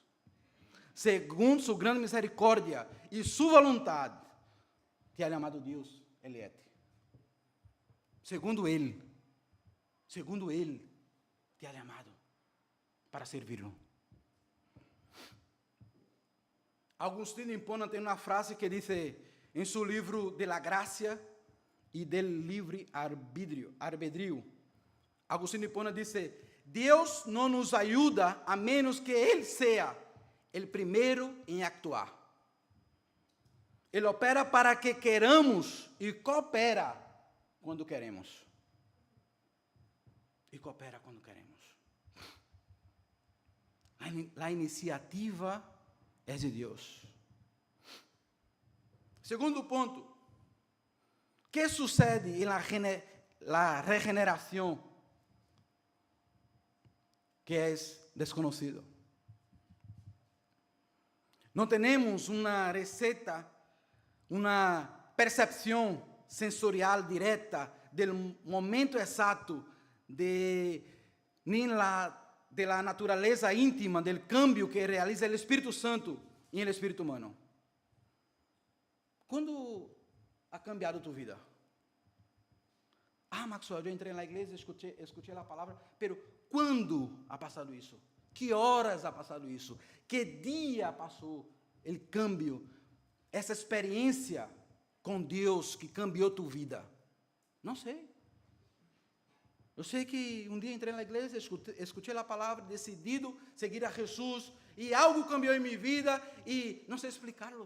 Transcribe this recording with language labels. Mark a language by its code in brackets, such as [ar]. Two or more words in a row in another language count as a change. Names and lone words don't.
[pt] Segundo sua grande misericórdia e sua vontade, [es] te ha amado [pt] Deus, Eliete. Segundo Ele, [es] te ha amado [pt] para servi-lo. Agostinho Hipona tem uma frase que diz em seu livro [es] de la gracia [pt] e del livre arbedrio. Agostinho Hipona diz: Deus não nos ajuda a menos que Ele seja o primeiro em actuar. Ele opera para que queramos e coopera quando queremos. A iniciativa é de Deus. Segundo ponto, o que sucede em la regeneração que é desconhecido? Não temos uma receita, uma percepção sensorial direta do momento exato de la natureza íntima [es] del cambio [pt] que realiza o Espírito Santo em el espírito humano. [es] Quando ha cambiado tu vida? [pt] Maxwell, eu entrei na igreja, escutei a palavra, pero quando ha passado isso? Que horas ha passado isso? Que dia passou o cambio? Essa experiência com Deus que cambiou tu vida? Não sei. Eu sei que um dia entrei na igreja, escutei a palavra, decidido seguir a Jesus, e algo cambiou em minha vida, e não sei explicar-lo.